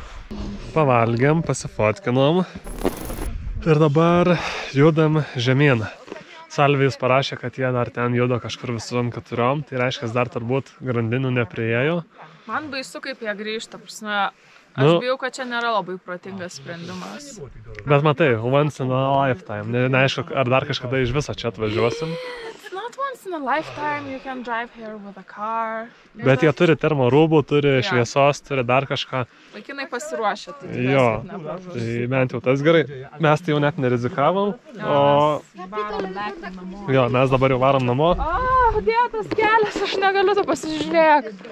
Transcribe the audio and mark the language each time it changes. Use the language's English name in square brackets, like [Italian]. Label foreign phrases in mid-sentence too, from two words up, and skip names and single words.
[Lithuanian] Pavalgėm, pasifotkinom ir dabar judam žemyn. Salvijus parašė, kad jie dar ten juda kažkur visom 4, tai reiškia, dar turbūt grandinių nepriėjo. Man baisu, kaip jie grįžta, prasme, aš bijau, kad čia nėra labai protingas sprendimas. Bet matai, [English] once in a lifetime, [Lithuanian] neaišku, ar dar kažkada iš viso čia atvažiuosim. [English] It's not once in a lifetime, you can drive here with a car. [Lithuanian] Bet jie turi termorūbų, turi šviesos, turi dar kažką. Vaikinai pasiruošę, tai jo, tai bent jau tas gerai. Mes tai jau net nerizikavom, jo, mes dabar jau varom namo. O, dėtas kelias, aš negaliu to pasižiūrėk.